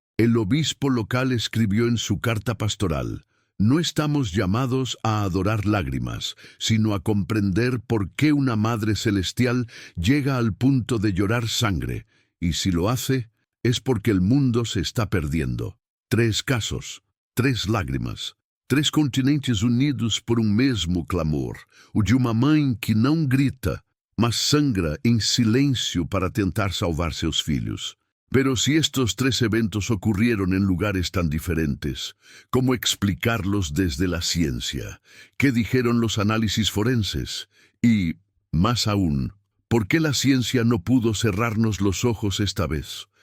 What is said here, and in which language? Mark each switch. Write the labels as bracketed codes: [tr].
[es] El obispo local escribió en su carta pastoral: no estamos llamados a adorar lágrimas, sino a comprender por qué una Madre Celestial llega al punto de llorar sangre, y si lo hace, es porque el mundo se está perdiendo. [pt] 3 casos, 3 lágrimas, 3 continentes unidos por um mesmo clamor, o de uma mãe que não grita, mas sangra em silêncio para tentar salvar seus filhos. [es] Pero si estos 3 eventos ocurrieron en lugares tan diferentes, ¿cómo explicarlos desde la ciencia? ¿Qué dijeron los análisis forenses? Y, más aún, ¿por qué la ciencia no pudo cerrarnos los ojos esta vez?